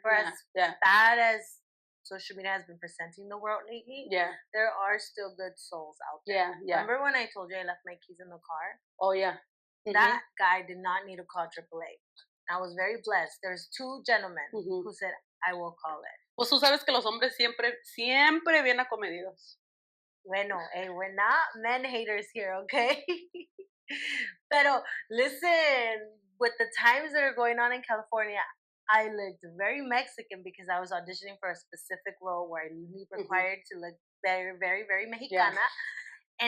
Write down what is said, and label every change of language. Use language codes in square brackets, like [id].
[en] For as bad as social media has been presenting the world lately, there are still good souls out there. Yeah. Remember when I told you I left my keys in the car? Oh yeah. That guy did not need to call AAA. I was very blessed. There's two gentlemen who said, I will call it. [es] Pues tú sabes que los hombres siempre bien acomedidos. Bueno, [en] hey, we're not men haters here, okay? [es] Pero [en] listen, with the times that are going on in California, I looked very Mexican because I was auditioning for a specific role where I required to look very, very, very Mexicana. Yeah.